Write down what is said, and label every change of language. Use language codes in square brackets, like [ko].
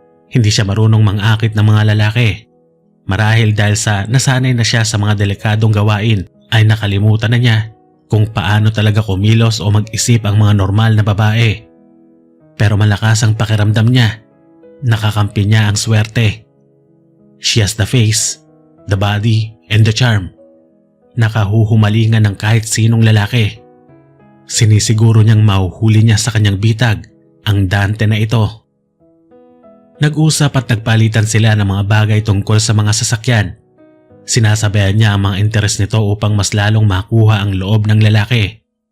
[tl] Hindi siya marunong mangakit ng mga lalaki. Marahil dahil sa nasanay na siya sa mga delikadong gawain ay nakalimutan na niya kung paano talaga kumilos o mag-isip ang mga normal na babae. Pero malakas ang pakiramdam niya. Nakakampi niya ang swerte. [en] She has the face, the body, and the charm. [tl] Nakahuhumalingan ng kahit sinong lalaki. Sinisiguro niyang mahuhuli niya sa kanyang bitag ang Dante na ito. Nag-usap at nagpalitan sila ng mga bagay tungkol sa mga sasakyan. Sinasabayan niya ang mga interes nito upang mas lalong makuha ang loob ng lalaki.